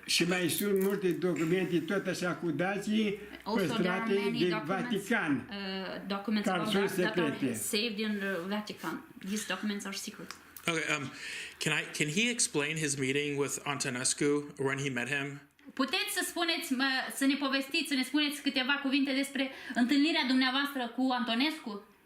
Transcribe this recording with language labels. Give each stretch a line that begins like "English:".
Romanian: Și mai sunt multe documente tot așa cu dații păstrate de Vatican.
English: Documents about that are saved in the Vatican. These documents are secret. Okay. Can he explain his meeting with Antonescu when he met him?
Romanian: Puteți să spuneți, să ne povestiți, să ne spuneți câteva cuvinte despre întâlnirea dumneavoastră cu Antonescu?